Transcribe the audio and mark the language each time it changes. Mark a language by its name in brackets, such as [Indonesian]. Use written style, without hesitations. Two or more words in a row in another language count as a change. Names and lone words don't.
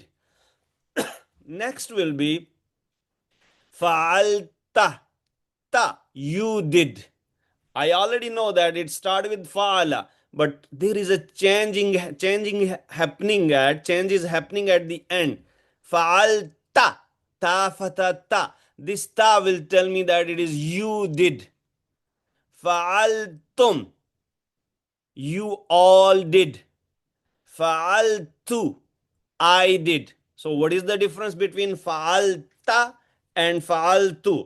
[English] Next will be fa'alta. Ta, you did. I already know that it started with fa'ala, but there is a changing happening at change is happening at the end. [Arabic] فعلتَ تَ فتَ تَ. [English] This ta will tell me that it is you did. Fa'altum, you all did. Fa'altu, I did. So what is the difference between fa'alta and fa'altu?